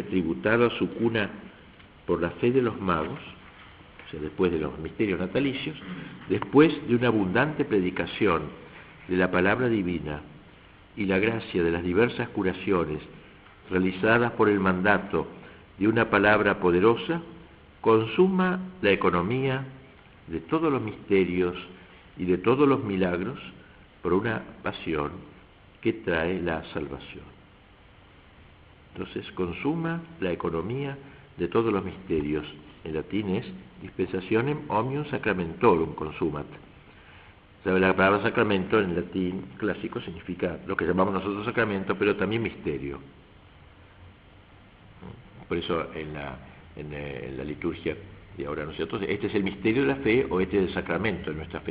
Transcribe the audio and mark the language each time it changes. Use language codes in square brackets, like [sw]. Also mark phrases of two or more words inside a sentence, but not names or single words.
[es] tributado a su cuna por la fe de los magos, o sea, después de los misterios natalicios, después de una abundante predicación de la palabra divina y la gracia de las diversas curaciones realizadas por el mandato de una palabra poderosa, consuma la economía de todos los misterios y de todos los milagros por una pasión que trae la salvación. Entonces, consuma la economía de todos los misterios. En latín es [la] dispensationem omnium sacramentorum consumat. [es] ¿Sabe? La palabra sacramento en latín clásico significa lo que llamamos nosotros sacramento, pero también misterio. Por eso en la liturgia de ahora nosotros, este es el misterio de la fe o este es el sacramento de nuestra fe.